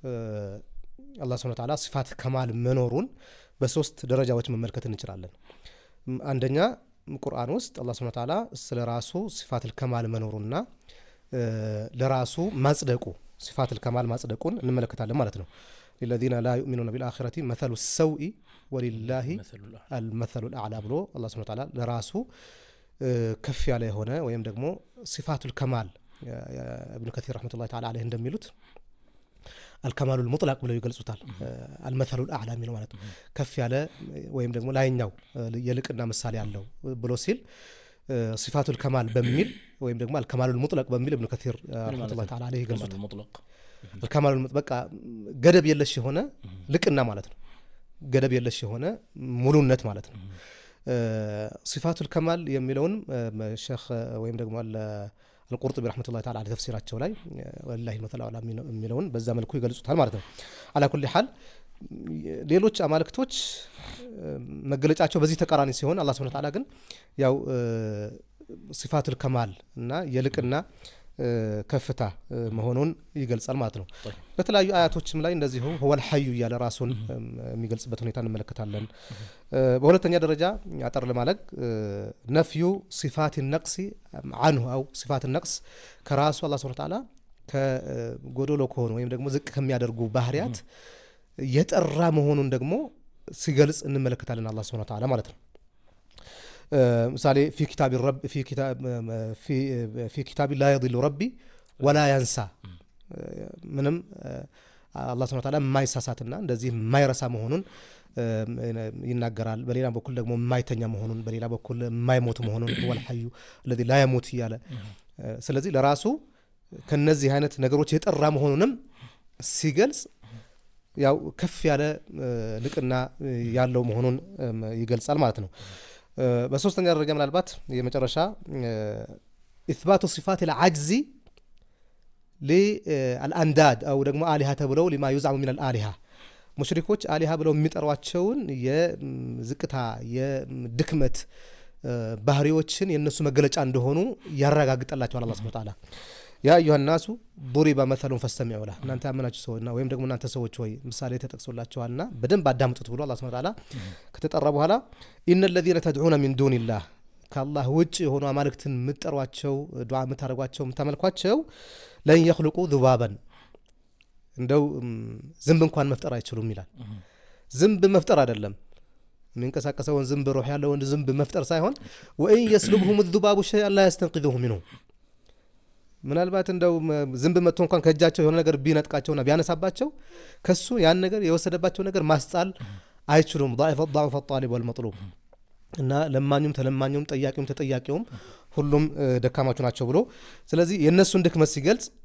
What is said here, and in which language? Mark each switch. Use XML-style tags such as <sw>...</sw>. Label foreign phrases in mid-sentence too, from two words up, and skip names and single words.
<am>አላህ</am> <ar>سبحانه وتعالى صفات كمال</ar> <am>መኖሩን በሶስት ደረጃዎች መመልከት እንችላለን አንደኛ ቁርአን ውስጥ አላህ</am> <ar>سبحانه وتعالى</ar> <am>ስለራሱ</am> <ar>صفات الكمال</ar> <am>መኖሩና ለራሱ ማጽደቁ</am> <ar>صفات الكمال</ar> <am>ማጽደቁን እንመለከታለን ማለት ነው</am> <ar>للذين لا يؤمنون بالآخرة مثل السوء ولله المثل الأعلى</ar> <am>ብሎ አላህ</am> <ar>سبحانه وتعالى</ar> <am>ለራሱ ከፍ ያለ የሆነ ወይም ደግሞ</am> <ar>صفات الكمال ابن كثير رحمة الله تعالى عليه</ar> <am>እንደሚሉት</am> <ar>الكمال المطلق</ar> <am>ብለው ይገልጹታል</am> <ar>المثل الأعلى</ar> <am>የሚለው ማለት ከፍ ያለ ወይም ደግሞ ላይኛው የልቅና ምሳሌ ያለው ብሎ ሲል</am> <ar>صفات الكمال</ar> <am>በሚል ወይም ደግሞ</am> <ar>الكمال المطلق</ar> <am>በሚል</am> <ar>ابن كثير رحمة الله تعالى عليه</ar> <am>ይገልጹታል الكمال በቃ ገደብ የለሽ የሆነ ልቅና ማለት ነው ገደብ የለሽ የሆነ ሙሉነት ማለት ነው</am> <ar>صفات الكمال</ar> <am>የሚለውን ሼክ ወይም ደግሞ</am> <ar>القرطبي رحمة الله تعالى على تفسيراته</ar> <am>ላይ</am> <ar>والله المثل الأعلى</ar> <am>የሚለውን በዛ መልኩ ይገልጹታል ማለት ነው على</am> <ar>كل حال</ar> <am>ሌሎች አማልክቶች መገለጫቸው በዚህ ተቃራኒ ሲሆን አላህ</am> <ar>سبحانه وتعالى</ar> <am>ግን ያው</am> <ar>صفات الكمال</ar> <am>እና የልቅና ከፍታ መሆኑን ይገልጻል ማለት ነው። በተለያዩ አያቶችም ላይ እንደዚሁ</am> <ar>هو الحي</ar> <am>እያለ ራሱን የሚገልጽበት ሁኔታ እንመለከታለን። በሁለተኛ ደረጃ አጠር ለማለት</am> <ar>نفي صفات نقص عنه أو صفات نقص</ar> <am>ከራሱ አላህ</am> <ar>سبحانه وتعالى</ar> <am>ከጎዶሎ ከሆኑ ወይም ደግሞ ዝቅ ከሚያደርጉ ባህሪያት የጠራ መሆኑን ደግሞ ሲገልጽ እንመለከታለን አላህ</am> <ar>سبحانه وتعالى</ar> <am>ማለት ነው። ምሳሌ</am> <ar>في كتاب الرب في كتاب لا يضل ربي ولا ينسى</ar> <am>ምንም አላህ</am> <ar>سبحانه وتعالى</ar> <am>የማይሳሳትና እንደዚህ የማይረሳ መሆኑን ይናገራል። በሌላ በኩል ደግሞ የማይተኛ መሆኑን፣ በሌላ በኩል የማይሞት መሆኑን</am> <ar>والحي الذي لا يموت</ar> <am>እያለ ስለዚህ ለራሱ ከነዚህ አይነት ነገሮች የጠራ መሆኑንም ሲገልጽ ያው ከፍ ያለ ልቅና ያለው መሆኑን ይገልጻል ማለት ነው። በሶስተኛ ደረጃ ምናልባት የመጨረሻ</am> <ar>إثبات صفات العجز للأنداد أو</ar> <am>ደግሞ አሊሃ ተብለው</am> <ar>لما يزعم من الآلهة</ar> <am>ሙሽሪኮች አሊሃ ብለው የሚጠሯቸውን የዝቅታ የድክመት ባህሪዎችን የነሱ መገለጫ እንደሆኑ ያረጋግጣላቸዋል አላህ</am> <ar>سبحانه وتعالى። يا أيها الناس ضرب مثل فاستمعوا</ar> <am>له እናንተ ያመናችሁ ሰውና ወይም ደግሞ እናንተ ሰዎች ሆይ ምሳሌ ተጠቅሶላችኋልና በደንብ አዳምጡት ብሎ አላህ</am> <ar>سبحانه وتعالى</ar> <am>ከተጠራ በኋላ</am> <ar>إن الذين تدعون من دون الله</ar> <am>ከአላህ ውጭ የሆኑ አማልክትን ምትጠሯቸው ዱዓ ምታረጓቸው ምታመልኳቸው</am> <ar>لن يخلقوا ذبابا</ar> <am>እንደው ዝንብ እንኳን መፍጠር አይችሉም ይላል። ዝንብ መፍጠር አይደለም የሚንቀሳቀሰውን ዝንብ ሩህ ያለውን ዝንብ መፍጠር ሳይሆን</am> <ar>وإن يسلبهم الذباب شيئا لا يستنقذوه منه</ar> <am>ምናልባት እንደው ዝንብ መጥቶ እንኳን ከእጃቸው የሆነ ነገር ቢነጥቃቸውና ቢያነሳባቸው ከሱ ያን ነገር የወሰደባቸው ነገር ማስጣል አይችሉም።</am> <ar>ضعف الطالب والمطلوب</ar> <am>እና ለማኙም ተለማኙም ጠያቂውም ተጠያቂውም ሁሉም ደካማቹ ናቸው ብሎ ስለዚህ የነሱን ድክመት ሲገልጽ</am>